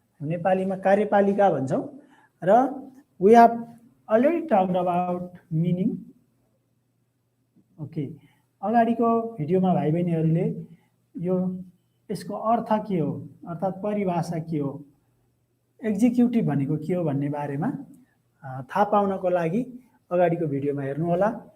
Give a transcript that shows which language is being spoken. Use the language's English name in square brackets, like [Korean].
[Nepali] नेपालीमा कार्यपालिका भन्छौँ। र [English] we have already talked about meaning. [Nepali] Okay, अगाडिको भिडियोमा भाइ बहिनीहरूले यो यसको अर्थ के हो, अर्थात् परिभाषा के हो, एक्जिक्युटिभ भनेको के हो भन्ने बारेमा थाहा पाउनको लागि अगाडिको भिडियोमा हेर्नु होला।